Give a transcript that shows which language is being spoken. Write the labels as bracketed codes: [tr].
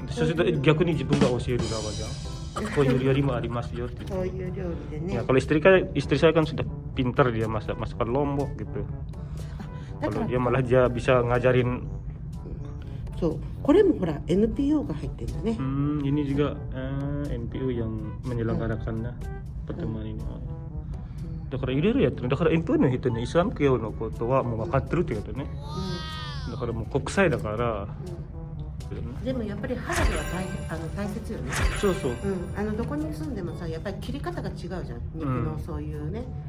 [ja] そうすると逆に自分が教える側じゃん。こういう料理もありますよって。こういう料理でね。 [id] Ya, kalau istri saya kan sudah pintar dia masakan lombok gitu. Kalau dia malah dia bisa ngajarin. [ja] そう。これもほら NPO が入ってるんだね。 [id] Ini juga NPO yang menyelenggarakan pertemuan ini. [ja] だからいろいろやってる。だから NPO の人ね、イスラム教のことはもう分かってるってことね。だからもう国際だから。けどね。でもやっぱり肌では大切よね。そうそう。どこに住んでもさ、やっぱり切り方が違うじゃん。肉のそういうね。